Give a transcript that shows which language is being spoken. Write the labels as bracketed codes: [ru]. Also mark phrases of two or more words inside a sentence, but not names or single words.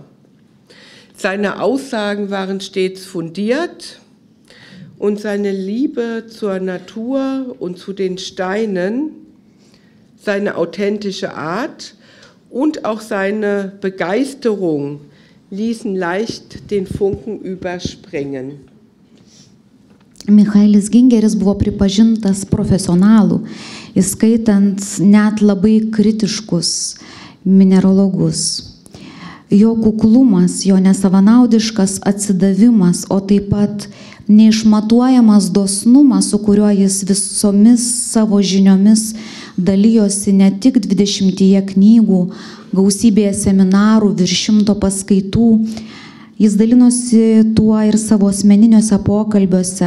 [de] Seine Aussagen waren stets fundiert und seine Liebe zur Natur und zu den Steinen, seine authentische Art und auch seine Begeisterung ließen leicht den Funken überspringen. [lt] Michaelis Gingeris buvo pripažintas profesionalų, įskaitant net labai kritiškus mineralogus. Jo kuklumas, jo nesavanaudiškas atsidavimas, o taip pat neišmatuojamas dosnumas, su kuriuo jis visomis savo žiniomis dalijosi ne tik 20 knygų, gausybėje seminarų, virš 100 paskaitų, jis dalinosi tuo ir savo asmeniniuose pokalbiuose.